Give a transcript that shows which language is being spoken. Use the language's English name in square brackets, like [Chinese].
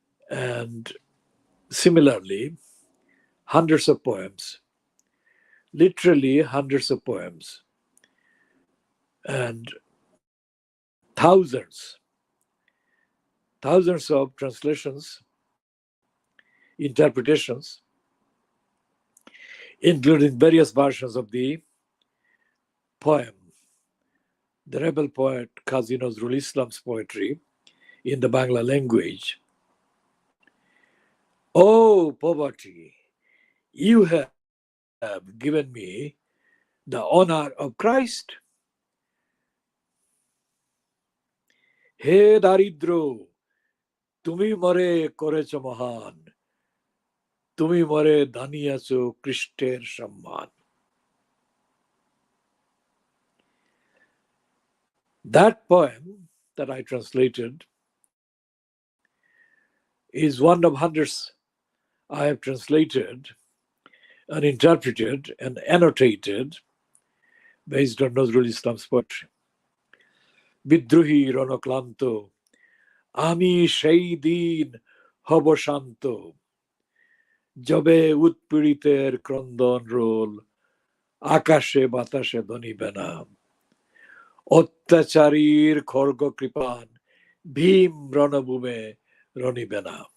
[English] And similarly, hundreds of poems, literally hundreds of poems, and thousands of translations, interpretations, including various versions of the poem, the rebel poet Qazi Nazrul Islam's poetry in the Bangla language. Oh, poverty, you have given me the honor of Christ. [Bangla] হে দারিদ্র, তুমি মরে করেছ মহান, তুমি মরে দানিয়াছ খ্রিস্টের সম্মান. [English] That poem that I translated is one of hundreds I have translated and interpreted and annotated based on Nazrul Islam's poetry. [Bangla] বিদ্রোহী রণক্লান্ত, আমি সেই দিন হব শান্ত, যবে উৎপীড়িতের ক্রন্দন রোল আকাশে বাতাসে ধ্বনিবে না, অত্যাচারীর খর্গ কৃপান ভীম রণভূমে রণিবে না.